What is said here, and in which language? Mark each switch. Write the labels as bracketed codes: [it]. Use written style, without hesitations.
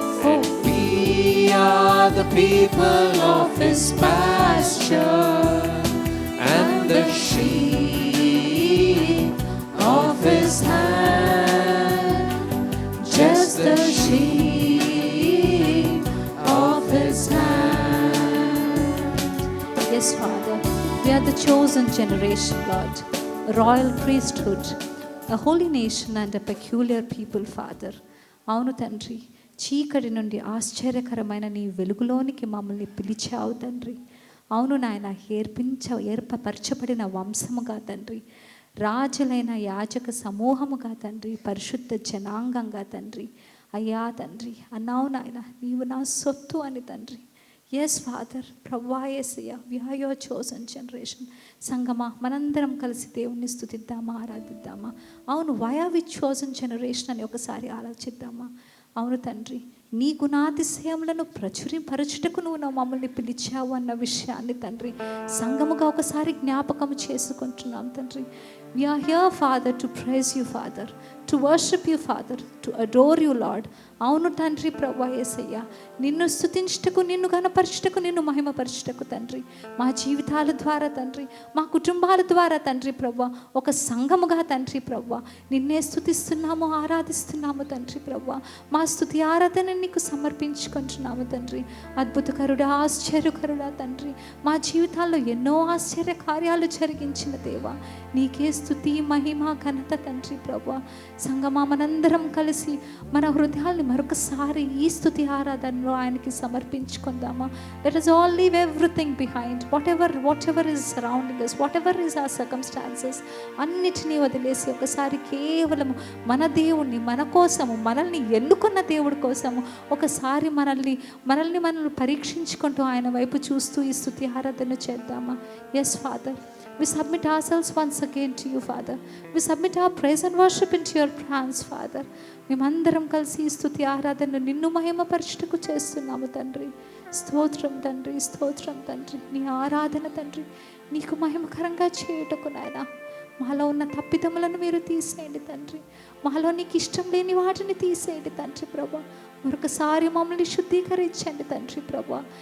[en] And we are the people of His pasture, and the sheep of His hand, just the sheep Yes, Father. We are the chosen generation, Lord. A royal priesthood, a holy nation and a peculiar people, Father. [te] అవును తండ్రి, చీకటి నుండి ఆశ్చర్యకరమైన నీ వెలుగులోనికి మమ్మల్ని పిలిచావు తండ్రి. అవును నాయన, ఏర్పరచబడిన వంశముగా తండ్రి, రాజులైన యాజక సమూహముగా తండ్రి, పరిశుద్ధ జనాంగంగా తండ్రి. అయ్యా తండ్రి, అన్నావు నాయన, నీవు నా సొత్తు అని తండ్రి. [en] yes father, [te] ప్రభువా [en] యేసయ్య, we are your chosen generation. [te] సంగమా, మనందరం కలిసి దేవుణ్ణి స్తుతిద్దామా, ఆరాధిద్దామా? అవును, [en] why are we chosen generation [te] అని ఒకసారి ఆలోచిద్దామా? అవును తండ్రి, నీ గుణాతిశయములను పరచుటకు నువ్వు మమ్మల్ని పిలిచావు అన్న విషయాన్ని తండ్రి సంఘముగా ఒకసారి జ్ఞాపకం చేసుకుంటున్నాం తండ్రి. [en] We are here, Father, to praise you, Father, to worship you, Father, to adore you, Lord. [te] అవును తండ్రి, ప్రభువా యేసయ్య, నిన్ను స్తుతించుటకు, నిన్ను ఘనపరచుటకు, నిన్ను మహిమపరచుటకు తండ్రి, మా జీవితాల ద్వారా తండ్రి, మా కుటుంబాల ద్వారా తండ్రి ప్రభువా, ఒక సంఘముగా తండ్రి ప్రభువా నిన్నే స్తుతిస్తున్నాము, ఆరాధిస్తున్నాము తండ్రి ప్రభువా. మా స్తుతి ఆరాధన నీకు సమర్పించుకుంటున్నాము తండ్రి. అద్భుతకరుడా, ఆశ్చర్యకరుడా తండ్రి, మా జీవితాల్లో ఎన్నో ఆశ్చర్య కార్యాలు జరిగించిన దేవా, నీకే స్తుతి, మహిమ, ఘనత తండ్రి ప్రభువా. సంగమా, మనందరం కలిసి మన హృదయాల్ని మరొకసారి ఈ స్తుతి ఆరాధనలో ఆయనకి సమర్పించుకుందామా? [en] let us all leave everything behind, whatever is surrounding us, whatever is our circumstances, [te] అన్నిటినీ వదిలేసి ఒకసారి కేవలం మన దేవుణ్ణి, మన కోసము, మనల్ని ఎన్నుకున్న దేవుడి కోసము ఒకసారి మనల్ని పరీక్షించుకుంటూ ఆయన వైపు చూస్తూ ఈ స్తుతి ఆరాధన చేద్దామా? [en] Yes father, we submit ourselves once again to you, Father. We submit our praise and worship into your hands, Father. [te] మేమందరం కలిసి ఈ స్తుతి ఆరాధన నిన్ను మహిమపరచుటకు చేస్తున్నాము తండ్రి. స్తోత్రం తండ్రి, స్తోత్రం తండ్రి. నీ ఆరాధన తండ్రి నీకు మహిమకరంగా చేయుటకు నాయన మాలో ఉన్న తప్పిదములను మీరు తీసేయండి తండ్రి. మాలో నీకు ఇష్టం లేని వాటిని తీసేయండి తండ్రి ప్రభా. మరొకసారి మమ్మల్ని శుద్ధీకరించండి తండ్రి ప్రభా.